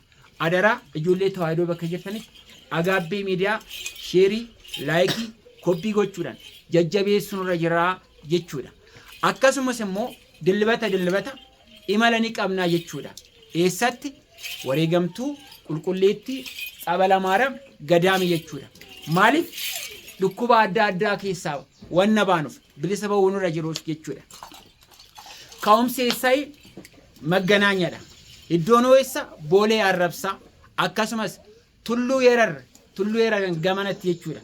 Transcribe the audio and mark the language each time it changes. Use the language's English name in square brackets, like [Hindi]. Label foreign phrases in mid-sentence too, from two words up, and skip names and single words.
[Oromo] adaraa ijoollee tawaahidoo bakka jirtanitti Agaabbii [English] miidiyaa sheerii, [Oromo] laayikii, koppii gochuudhaan jajjabeessuun irra jira jechuudha. akkasumas immoo dilbata imala ni qabnaa jechuudha. eessatti? wareegamtuu qulqulleettii ጸበለ ማርያም ገዳሚ jechuudha. maaliif? dhukkuba adda addaa keessaa wanna baanuuf bilisa ba'uun irra jiruuf jechuudha. ka'umsi eessayi? Magganaanyadha. iddoon eessa? Boolee Arrabsaa. akkasumas tulluu yerar gamanatti jechuudha.